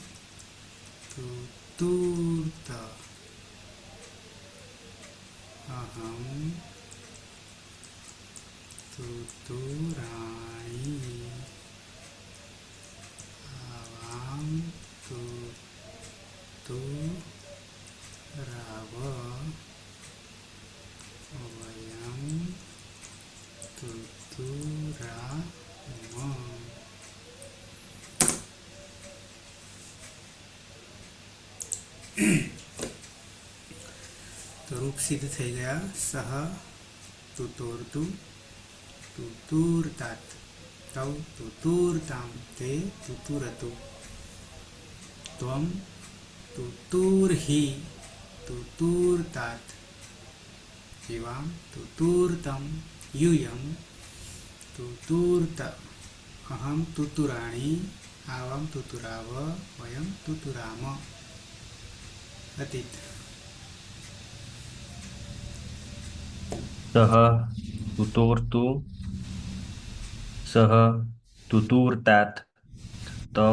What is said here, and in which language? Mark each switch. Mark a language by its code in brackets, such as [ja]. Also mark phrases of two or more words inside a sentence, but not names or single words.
[sa] तुतुर्त अहं तुतुराणि आवां तुतुराव वयं तुतुराम. [gu] તો રૂપ સિદ્ધ થઈ ગયા. [sa] સહ તુતોરતુ તુતુરતાત તૌ તુતુરતામ તે તુતુરતુ. ત્વં તુતુર્હિ તુતુરતાત युवां तुतुर्तं यूयं तुतुर्त अहं तुतुराणि आवां तुतुराव वयं तुतुराम. अतीत. सः तुतोर्तु सः तुतुर्तात तौ